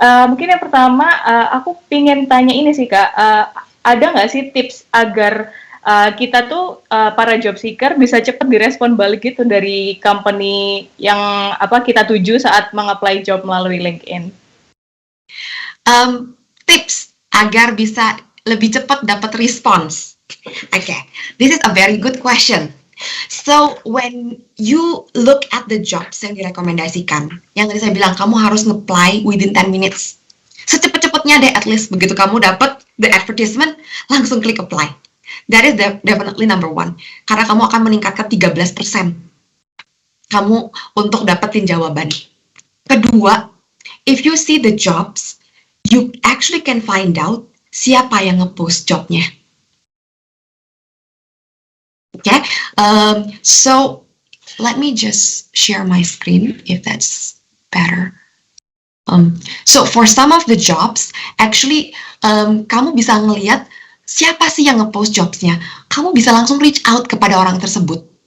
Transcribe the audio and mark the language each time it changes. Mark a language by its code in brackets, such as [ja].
[id] Mungkin yang pertama, aku pengen tanya ini sih Kak, ada nggak sih tips agar kita tuh para job seeker bisa cepat direspon balik gitu dari company yang kita tuju saat meng-apply job melalui LinkedIn? Tips agar bisa lebih cepat dapat respons. [en] Okay, this is a very good question. So when you look at the jobs [id] yang direkomendasikan, yang tadi saya bilang kamu harus nge-apply [en] within 10 minutes. [id] Secepat-cepatnya deh, [en] at least [id] begitu kamu dapat [en] the advertisement, [id] langsung klik apply. [en] That is definitely number one. [id] Karena kamu akan meningkatkan 13% kamu untuk dapetin jawaban. [en] Kedua, if you see the jobs, you actually can find out [id] siapa yang nge-post jobnya. [en] Okay, so let me just share my screen if that's better. So for some of the jobs, actually [id] kamu bisa ngelihat siapa sih yang nge-post jobsnya. Kamu bisa langsung [en] reach out [id] kepada orang tersebut.